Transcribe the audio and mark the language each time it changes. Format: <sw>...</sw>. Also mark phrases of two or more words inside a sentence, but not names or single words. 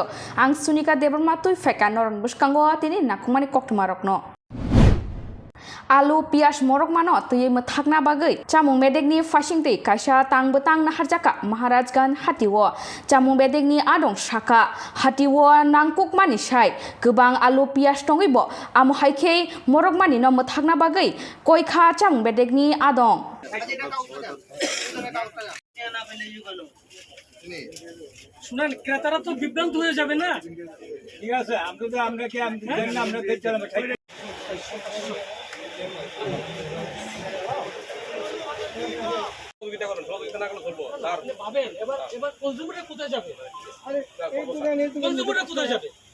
<trp>ang Sunika Debbarma tui feka noron buskango tini nakumani Koktwma rokno</trp> <hi>Alu pias</hi> <trp>morok mano tui mathakna bagai chamung bedegni fashing tei kaisa tang betang na harjaka Maharajgan hatiwo chamung bedegni adong saka hatiwo nangkuk mani sai gobang</trp> <hi>alu pias</hi> <trp>tongibo amu haike morok mani no mathakna bagai koikha chamung bedegni adong</trp> <bn>শুনেন ক্রেতারা তো বিভ্রান্ত হয়ে যাবে না ঠিক আছে আমরা কি আমরা দেখছিলাম এবার কনজিউমাররা কোথায় যাবে কনজিউমাররা কোথায় যাবে</bn>